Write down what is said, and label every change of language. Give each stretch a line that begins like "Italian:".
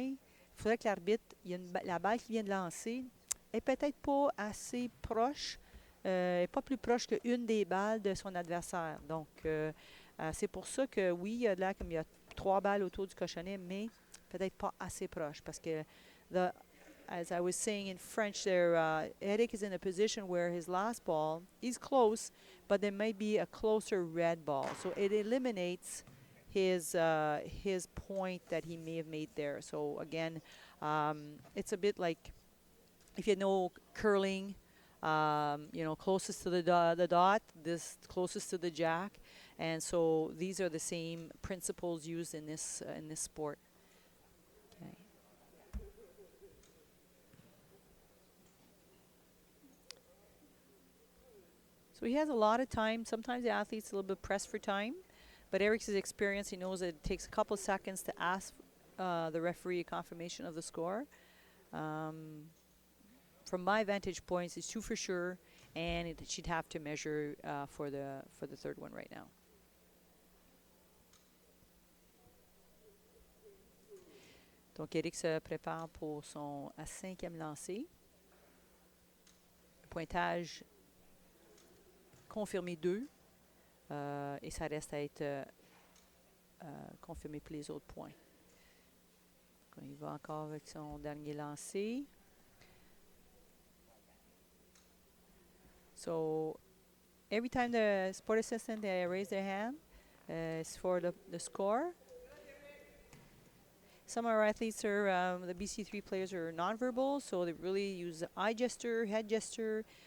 French: Il faudrait que l'arbitre, la balle qui vient de lancer, est peut-être pas assez proche, pas plus proche qu'une des balles de son adversaire. Donc, c'est pour ça que oui, il y a de l'air comme il y a 3 balles autour du cochonnet, mais peut-être pas assez proche. Parce que,
English: as I was saying in French there, Eric is in a position where his last ball is close, but there might be a closer red ball. So it eliminates his point that he may have made there. So again, it's a bit like if you know curling, closest to the dot, this closest to the jack, and so these are the same principles used in this sport. Okay. So he has a lot of time. Sometimes the athlete's a little bit pressed for time, but Eric's experience, he knows that it takes a couple of seconds to ask the referee a confirmation of the score. From my vantage points, it's 2 for sure, and she'd have to measure for the third one right now.
French: Donc Eric se prépare pour son 5e lancé. Pointage confirmé 2. Et ça reste à être confirmé pour les autres points. Il va encore avec son dernier lancé.
English: So every time the sport assistant they raise their hand, it's for the score. Some of our athletes are, the BC3 players are nonverbal, so they really use eye gesture, head gesture.